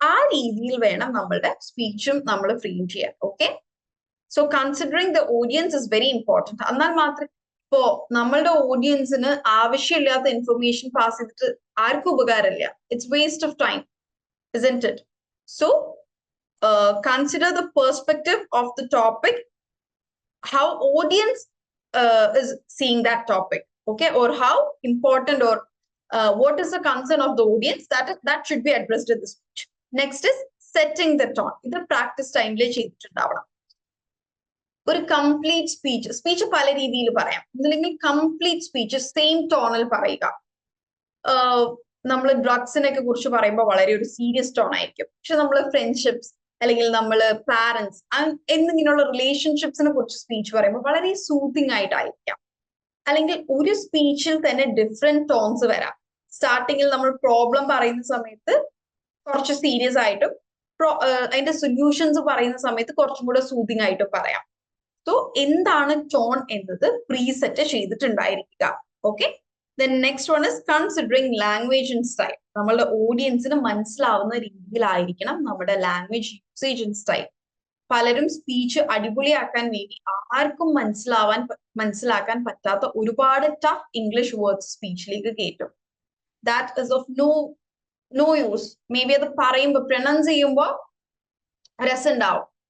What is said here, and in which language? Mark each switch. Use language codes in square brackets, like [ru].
[ml] ആ രീതിയിൽ വേണം നമ്മളുടെ സ്പീച്ചും നമ്മൾ ഫ്രെയിം ചെയ്യാൻ. [en] Okay, so considering the audience is very important. [ml] എന്നാൽ മാത്രമേ ഇപ്പോ നമ്മളുടെ ഓഡിയൻസിന് ആവശ്യമില്ലാത്ത ഇൻഫർമേഷൻ പാസ് ചെയ്തിട്ട് ആർക്കും ഉപകാരമില്ല. [en] It's waste of time, isn't it? So consider the perspective of the topic, how audience is seeing that topic, okay, or how important or what is the concern of the audience that should be addressed in the speech. Next is setting the tone. [ml] ഇത് practice ടൈമിൽ ചെയ്തിട്ടുണ്ടാവണം. ഒരു complete speech പല രീതിയിൽ പറയാം. അല്ലെങ്കിൽ complete speech same ടോണിൽ പറയുക. നമ്മൾ ഡ്രഗ്സിനൊക്കെ കുറിച്ച് പറയുമ്പോൾ വളരെ ഒരു സീരിയസ് ടോൺ ആയിരിക്കും. പക്ഷെ നമ്മൾ ഫ്രണ്ട്ഷിപ്സ് അല്ലെങ്കിൽ നമ്മൾ പാരന്റ്സ് എന്നിങ്ങനെയുള്ള റിലേഷൻഷിപ്സിനെ കുറിച്ച് സ്പീച്ച് പറയുമ്പോൾ വളരെ സൂത്തിങ് ആയിട്ടായിരിക്കാം. അല്ലെങ്കിൽ ഒരു സ്പീച്ചിൽ തന്നെ ഡിഫറെന്റ് ടോൺസ് വരാം. സ്റ്റാർട്ടിങ്ങിൽ നമ്മൾ പ്രോബ്ലം പറയുന്ന സമയത്ത് കുറച്ച് സീരിയസ് ആയിട്ടും അതിന്റെ സൊല്യൂഷൻസ് പറയുന്ന സമയത്ത് കുറച്ചും കൂടെ സൂത്തിങ് ആയിട്ടും പറയാം. സോ എന്താണ് ടോൺ എന്നത് preset ചെയ്തിട്ടുണ്ടായിരിക്കുക. [en] Okay, then next one is considering language and style. [ml] നമ്മളുടെ ഓഡിയൻസിന് മനസ്സിലാവുന്ന രീതിയിലായിരിക്കണം നമ്മുടെ ലാംഗ്വേജ് യൂസേജ് ആൻഡ് സ്റ്റൈൽ. പലരും സ്പീച്ച് അടിപൊളിയാക്കാൻ വേണ്ടി ആർക്കും മനസ്സിലാക്കാൻ പറ്റാത്ത ഒരുപാട് ടഫ് ഇംഗ്ലീഷ് വേർഡ്സ് സ്പീച്ചിലേക്ക് കയറ്റും. [en] That is of no use. Maybe [ml] അത് പറയുമ്പോൾ പ്രൊനൗൺസ് ചെയ്യുമ്പോൾ രസമുണ്ടാവും.